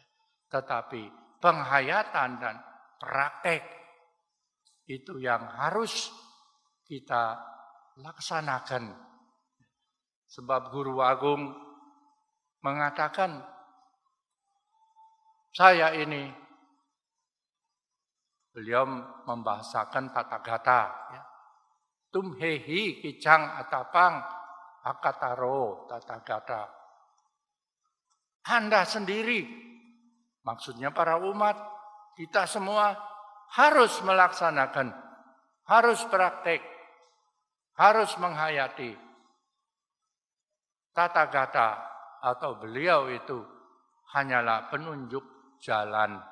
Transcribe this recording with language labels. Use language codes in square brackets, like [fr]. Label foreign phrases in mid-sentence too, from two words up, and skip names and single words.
[id] Tetapi penghayatan dan praktek itu yang harus kita laksanakan. Sebab Guru Agung mengatakan, saya ini, beliau membahasakan Tathagata, ya. [pi] Tumhehi kicang atapang akataro Tathagata. [id] Anda sendiri Maksudnya para umat, kita semua harus melaksanakan, harus praktek, harus menghayati tata kata atau beliau itu hanyalah penunjuk jalan.